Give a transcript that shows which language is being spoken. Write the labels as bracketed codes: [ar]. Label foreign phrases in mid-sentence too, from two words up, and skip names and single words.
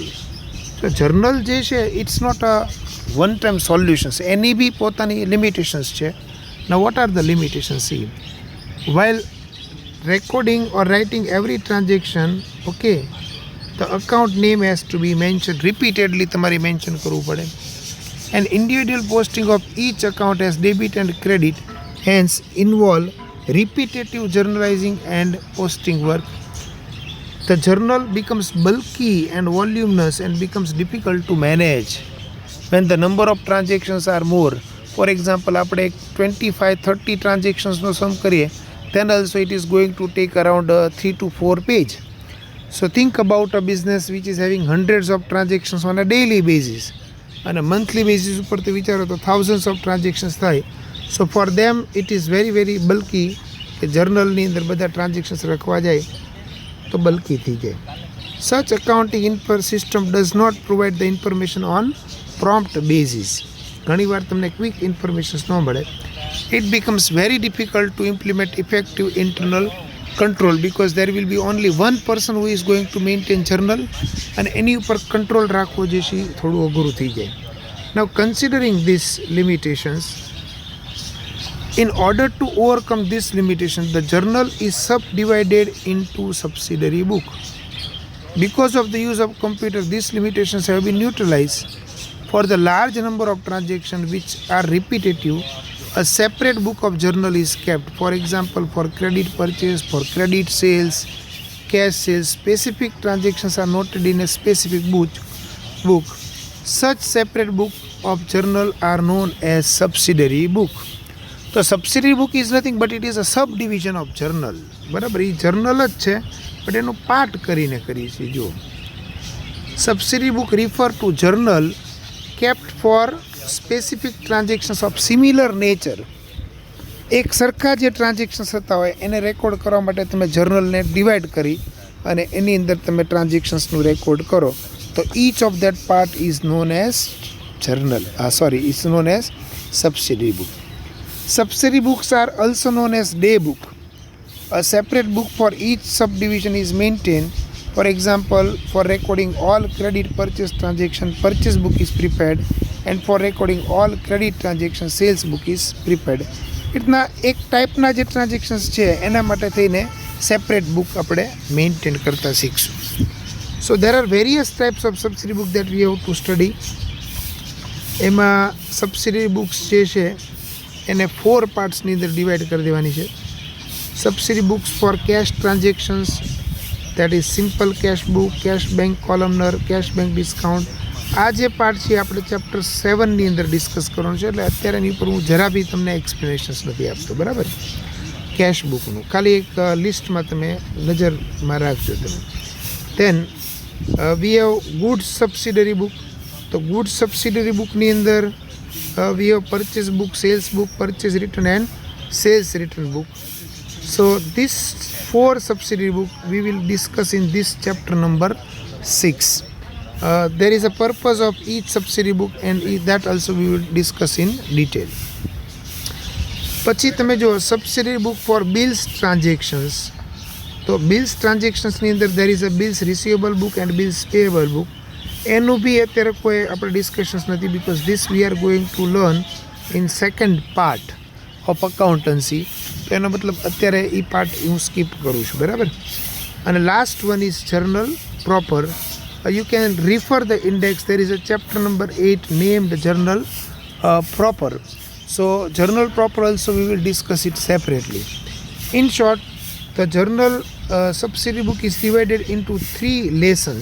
[en] So journal [gu] જે છે, [en] it's not a one time solutions. [gu] Any bhi potani limitations છે. [en] Now what are the limitations? See, while recording or writing every transaction, okay, the account name has to be mentioned repeatedly. [gu] તમારે mention કરવું પડે. [en] And individual posting of each account as debit and credit hence involve repetitive journalizing and posting work. The journal becomes bulky and voluminous and becomes difficult to manage when the number of transactions are more. For example, [gu] આપણે 25-30 transactionsનો sum કરીએ, [en] then also it is going to take around 3 to 4 pages. So think about a business which is having hundreds of transactions on a daily basis. And a monthly basis [gu] ઉપર તો વિચારો તો [en] thousands of transactions થાય. So for them it is very very bulky [gu] કે જર્નલની અંદર બધા transactions રખવા જાય તો bulky થઈ જાય. [en] Such accounting system does not provide the information on prompt basis. [gu] ઘણીવાર તમને ક્વિક ઇન્ફોર્મેશન્સ ન મળે. [en] It becomes very difficult to implement effective internal control because there will be only one person who is going to maintain journal, [gu] અને એની ઉપર કંટ્રોલ રાખવો જે છે થોડું અઘરું થઈ જાય. [en] Now considering these limitations, in order to overcome this limitation, the journal is subdivided into subsidiary book. Because of the use of computer, these limitations have been neutralized. For the large number of transactions which are repetitive, a separate book of journal is kept. For example, for credit purchase, for credit sales, cash sales, specific transactions are noted in a specific book. Such separate book of journal are known as subsidiary book. So subsidiary book is nothing but it is a subdivision of journal. [gu] બરાબર, એ જર્નલ જ છે બટ એનું પાર્ટ કરીને કરીએ છીએ. [en] જો subsidiary book refer to journal kept for specific transactions of similar nature. [gu] એક સરખા જે ટ્રાન્ઝેક્શન્સ હતા હોય એને રેકોર્ડ કરવા માટે તમે જર્નલને ડિવાઈડ કરી અને એની અંદર તમે ટ્રાન્ઝેક્શન્સનું રેકોર્ડ કરો તો [en] each of that part is known as journal. It's known as subsidiary book. Subsidiary books are also known as day book. A separate book for each subdivision is maintained. For example, for recording all credit purchase transaction, purchase book is prepared, and for recording all credit transaction, sales book is prepared. [gu] એટલા એક ટાઈપના જે ટ્રાન્ઝેક્શન્સ છે એના માટે થઈને સેપરેટ બુક આપણે મેન્ટેન કરતા શીખશું. [en] So there are various types of subsidy book that we have to study. [gu] એમાં [en] subsidy books [gu] જે છે એને 4 પાર્ટ્સની અંદર ડિવાઈડ કરી દેવાની છે. [en] subsidy books for cash transactions, that is simple cash book, cash bank columnar, cash bank discount. [gu] આ જે પાર્ટ છે આપણે ચેપ્ટર 7ની અંદર ડિસ્કસ કરવાનું છે, એટલે અત્યારે એની ઉપર હું જરા બી તમને એક્સપ્લેનેશન્સ નથી આપતો. બરાબર, [en] cash bookનું [gu] ખાલી એક લિસ્ટમાં તમે નજરમાં રાખજો તમે. [en] Then we have good subsidiary book. તો good subsidiary bookની અંદર we have purchase book, sales book, purchase return and sales return book. So this 4 subsidiary book we will discuss in this chapter number 6. There is a purpose of each subsidiary book and that also we will discuss in detail. [gu] પછી તમે જો [en] subsidiary book for bills transactions, તો bills transactionsની અંદર there is a bills receivable book and bills payable book. [gu] એનું બી અત્યારે કોઈ આપણે ડિસ્કશન્સ નથી, [en] because this we are going to learn in second part of accountancy. [gu] તો એનો મતલબ અત્યારે એ પાર્ટ હું સ્કીપ કરું છું, બરાબર. [en] અને last one is journal proper. You can refer the index. There is a chapter number 8 named journal proper. So journal proper also we will discuss it separately. In short, the journal subsidiary book is divided into 3 lessons.